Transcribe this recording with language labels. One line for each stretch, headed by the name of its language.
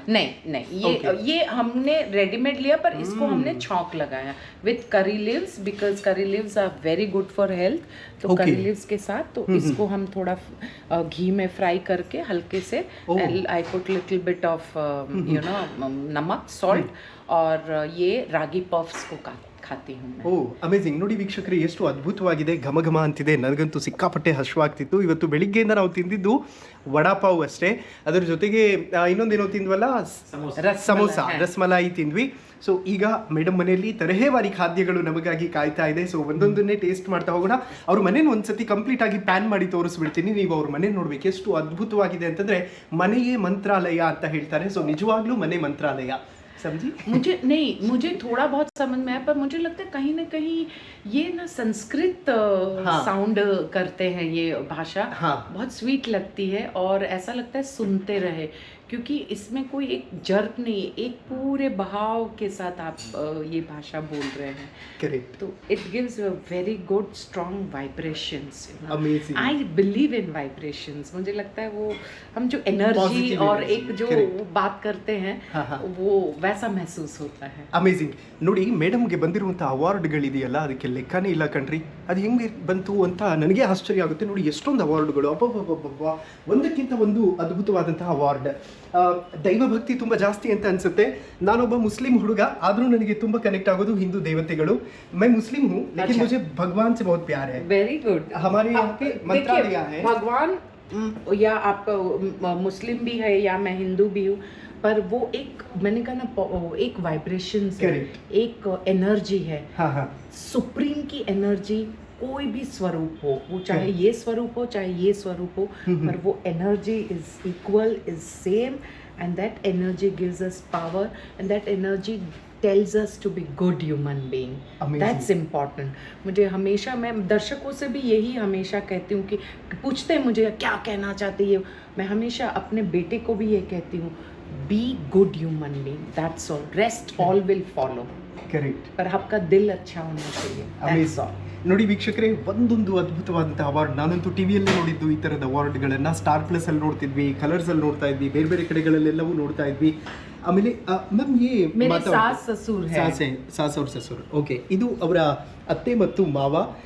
Hindi: नहीं, ये हमने रेडीमेड लिया, पर इसको हमने छौंक लगाया
English: With curry leaves, because curry leaves are very good for health.
Hindi: तो करी लीव्स के साथ तो इसको हम थोड़ा घी में फ्राई करके हल्के से,
English: I put little bit of
Hindi: नमक, सॉल्ट, और ये रागी पफ्स को खाती हूँ मैं। ಅಮೇಜಿಂಗ್ ನೋಡಿ ವೀಕ್ಷಕರೇ, ಎಷ್ಟು ಅದ್ಭುತವಾಗಿದೆ, ಘಮ ಘಮ ಅಂತಿದೆ. ನನಗಂತೂ ಸಿಕ್ಕಾಪಟ್ಟೆ ಹಶ್ವಾಗ್ತಿತ್ತು. ಇವತ್ತು ಬೆಳಿಗ್ಗೆಯಿಂದ ನಾವು ತಿಂದಿದ್ದು ವಡಾಪಾವ್ ಅಷ್ಟೇ, ಅದರ ಜೊತೆಗೆ ಇನ್ನೊಂದೇನೋ ತಿಂದ್ವಲ್ಲ, ಸಮೋಸ, ರಸ್ಮಲಾಯಿ ತಿಂದ್ವಿ. ಸೊ ಈಗ ಮೇಡಮ್ ಮನೆಯಲ್ಲಿ ತರಹೇವಾರಿ ಖಾದ್ಯಗಳು ನಮಗಾಗಿ ಕಾಯ್ತಾ ಇದೆ. ಸೊ ಒಂದೊಂದನ್ನೇ ಟೇಸ್ಟ್ ಮಾಡ್ತಾ ಹೋಗೋಣ. ಅವ್ರ ಮನೇನ ಒಂದ್ಸತಿ ಕಂಪ್ಲೀಟ್ ಆಗಿ ಪ್ಯಾನ್ ಮಾಡಿ ತೋರಿಸ್ಬಿಡ್ತೀನಿ, ನೀವು ಅವ್ರ ಮನೆ ನೋಡ್ಬೇಕು. ಎಷ್ಟು ಅದ್ಭುತವಾಗಿದೆ ಅಂತಂದ್ರೆ, ಮನೆಯೇ ಮಂತ್ರಾಲಯ ಅಂತ ಹೇಳ್ತಾರೆ. ಸೊ ನಿಜವಾಗ್ಲೂ ಮನೆ ಮಂತ್ರಾಲಯ, समझी? मुझे थोड़ा बहुत समझ में आया, पर मुझे लगता है कहीं ना कहीं ये ना संस्कृत साउंड करते हैं, ये भाषा बहुत स्वीट लगती है, और ऐसा लगता है सुनते रहे, क्योंकि इसमें कोई एक जर्क नहीं, एक पूरे बहाव के साथ आप ये भाषा बोल रहे हैं।
English: Correct. तो it gives very good strong vibrations. Amazing. I believe in vibrations.
Hindi: मुझे लगता है वो हम जो एनर्जी और एक जो बात करते हैं, वो वैसा महसूस होता है।
English: Amazing.
Kannada: ನೋಡಿ ಮೇಡಮ್ಗೆ ಬಂದಿರುವಂಥ ಅವಾರ್ಡ್ಗಳಿದೆಯಲ್ಲ, ಅದಕ್ಕೆ ಲೆಕ್ಕನೇ ಇಲ್ಲ ಕಣ್ರಿ. ಅದು ಹೆಂಗೆ ಬಂತು ಅಂತ ನನಗೆ ಆಶ್ಚರ್ಯ ಆಗುತ್ತೆ. ನೋಡಿ ಎಷ್ಟೊಂದು ಅವಾರ್ಡ್ಗಳು, ಅಬ್ಬಬ್ಬಬ್ಬ, ಒಂದಕ್ಕಿಂತ ಒಂದು ಅದ್ಭುತವಾದಂತಹ ಅವಾರ್ಡ್. ದೈವಭಕ್ತಿ ತುಂಬ ಜಾಸ್ತಿ ಅಂತ ಅನ್ಸುತ್ತೆ. ನಾನೊಬ್ಬ ಮುಸ್ಲಿಂ ಹುಡುಗ, ಆದರೂ ನನಗೆ ತುಂಬ ಕನೆಕ್ಟ್ ಆಗೋದು ಹಿಂದೂ ದೇವತೆಗಳು.
Hindi: मैं मुस्लिम हूँ, लेकिन मुझे भगवान से बहुत प्यार है.
English: Very good.
Hindi: हमारे यहाँ पे मंत्रालय है. भगवान, या आप मुस्लिम भी है या मैं हिंदू भी हूँ, पर वो एक, मैंने कहा ना, एक वाइब्रेशन है, एक एनर्जी है। सुप्रीम की एनर्जी, कोई भी स्वरूप हो, वो चाहे ये स्वरूप हो चाहे ये स्वरूप हो, पर वो
English: Energy is equal, is same, and that energy gives us power, and that energy tells us to be good human being. Amazing. That's important.
Hindi: मुझे हमेशा, मैं दर्शकों से भी यही हमेशा कहती हूँ कि पूछते हैं मुझे क्या कहना चाहती है, मैं हमेशा अपने बेटे को भी ये कहती हूँ,
English: be good human being, that's all, rest all will follow. Correct.
Hindi: पर आपका दिल अच्छा होना चाहिए.
English: That's all.
Kannada: ನೋಡಿ ವೀಕ್ಷಕರೇ, ಒಂದೊಂದು ಅದ್ಭುತವಾದಂಥ ಅವಾರ್ಡ್. ನಾನಂತೂ ಟಿವಿಯಲ್ಲಿ ನೋಡಿದ್ದು ಈ ಥರದ ಅವಾರ್ಡ್ಗಳನ್ನು. ಸ್ಟಾರ್ ಪ್ಲಸ್ ಅಲ್ಲಿ ನೋಡ್ತಿದ್ವಿ, ಕಲರ್ಸ್ ಅಲ್ಲಿ ನೋಡ್ತಾ ಇದ್ವಿ, ಬೇರೆ ಬೇರೆ ಕಡೆಗಳಲ್ಲೆಲ್ಲವೂ ನೋಡ್ತಾ ಇದ್ವಿ. ಆಮೇಲೆ ಮ್ಯಾಮ್,
Hindi: मेरे सास ससुर है,
Kannada: ಸಾಸ್ ಅವ್ರ ಸಸೂರ್. ಓಕೆ, ಇದು ಅವರ ಅತ್ತೆ ಮತ್ತು ಮಾವ.